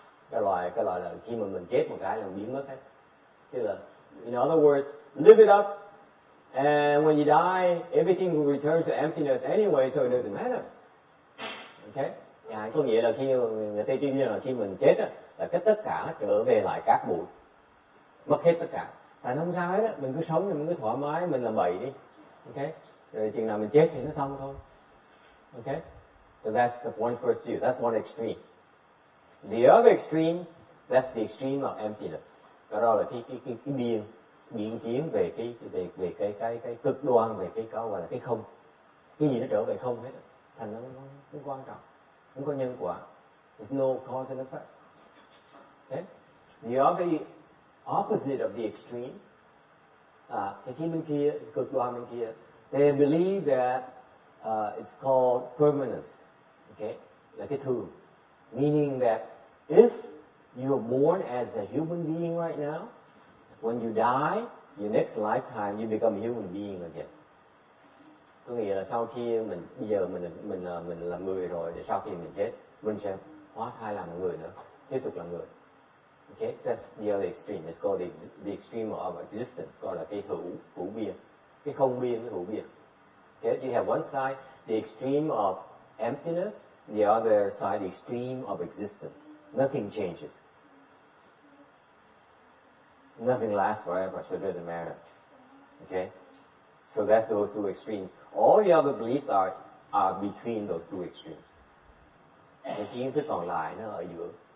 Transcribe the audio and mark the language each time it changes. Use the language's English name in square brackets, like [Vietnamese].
[Vietnamese] Cái loại là khi mà mình chết một cái là biến mất hết. Tức là, [English] in other words, live it up, and when you die, everything will return to emptiness anyway, so it doesn't matter. Okay. [Vietnamese] Có nghĩa là khi người ta tin là khi mình chết là cái tất cả trở về lại cát bụi, mất hết tất cả. Tại nó không sao hết á, mình cứ sống, mình cứ thoải mái, mình làm bậy đi. Okay. Rồi chừng nào mình chết thì nó xong thôi. [English] Okay. So that's the first view. That's one extreme. The other extreme, that's the extreme of emptiness. [Vietnamese] Đó là cái biên kiến về cái cực đoan về cái gọi là cái không. Cái gì nó trở về không hết, thành nó không quan trọng, không có nhân quả. [English] There's no cause and effect. Okay? The other opposite of the extreme, [Vietnamese] cái phía bên kia, cực đoan bên kia, [English] they believe that it's called permanence. Okay? [Vietnamese] Là cái thường. [English] Meaning that if you're born as a human being right now, when you die, your next lifetime you become a human being again. [Vietnamese] Có nghĩa là sau khi bây giờ mình làm người rồi, để sau khi mình chết, mình sẽ hóa thai làm người nữa, tiếp tục làm người. [English] Okay, so that's the other extreme. It's called the extreme of existence, [Vietnamese] gọi là cái hữu biên, cái không biên, cái hữu biên. [English] Okay, you have one side, the extreme of emptiness, the other side, the extreme of existence. Nothing changes. Nothing lasts forever, so it doesn't matter. Okay? So that's those two extremes. All the other beliefs are between those two extremes. [Vietnamese] Cái kiến thức còn lại nó ở giữa.